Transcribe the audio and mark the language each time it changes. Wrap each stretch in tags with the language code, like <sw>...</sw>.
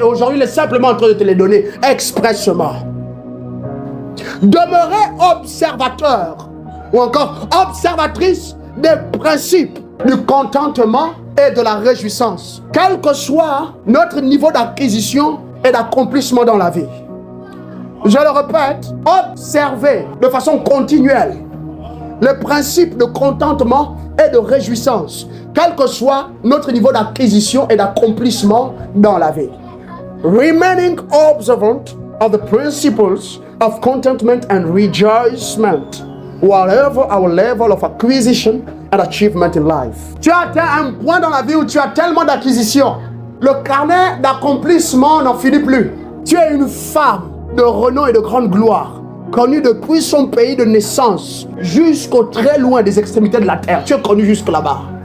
<fr>Aujourd'hui, il est simplement en train de te les donner expressément. Demeurez observateur ou encore observatrice des principes du contentement et de la réjouissance, quel que soit notre niveau d'acquisition et d'accomplissement dans la vie. Je le répète, observez de façon continuelle les principes de contentement et de réjouissance, quel que soit notre niveau d'acquisition et d'accomplissement dans la vie.</fr> <en>Remaining observant of the principles of contentment and rejoicement, whatever our level of acquisition and achievement in life.</en> <fr>Tu as atteint un point dans la vie où tu as tellement d'acquisition. Le carnet d'accomplissement n'en finit plus. Tu es une femme de renom et de grande gloire, connue depuis son pays de naissance jusqu'au très loin des extrémités de la terre. Tu es connu jusque là-bas.</fr>